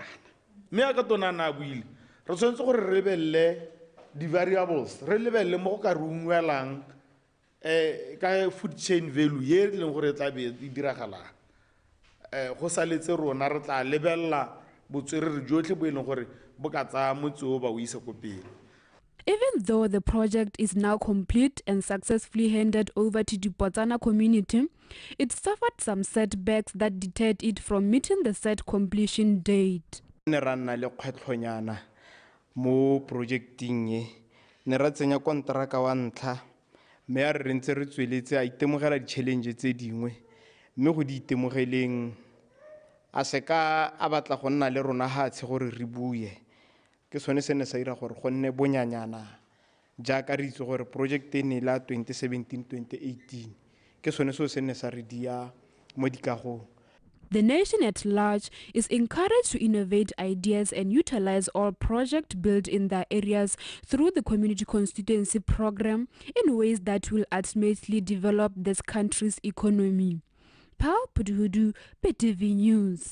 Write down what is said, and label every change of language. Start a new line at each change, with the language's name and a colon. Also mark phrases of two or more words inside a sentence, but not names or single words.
Tswana: Mme a ka tona na buile re tshwanetse gore re lebelle di-variables re lebelle mo go ka re ungwelang ka
English: food chain value
Tswana: ye e leng gore e tla be e diragalang go saletse rona re tla lebella botswerere jotlhe bo e leng gore bo ka tsaya motse o ba o isa ko pele.
English: Even though the project is now complete and successfully handed over to the Botswana community, it suffered some setbacks that deterred it from meeting the set completion date.
Tswana: Ne ra nna le kgwetlhonyana mo projecting e ne ra tsenya kontraka wa ntlha mme a re ntse re tsweletse a itemogela di-challenge tse dingwe mme go di itemogeleng a seka a batla go nna le rona ga tshe gore re buye ke sone se ne sa ira gore go nne bonyanyana jaaka re itse gore project e ne la 2017-2018 ke sone se se ne sa re dia mo dikagong.
English: The nation at large is encouraged to innovate ideas and utilize all projects built in their areas through the community constituency program in ways that will ultimately develop this country's economy. Paul Puduhudu, PTV News.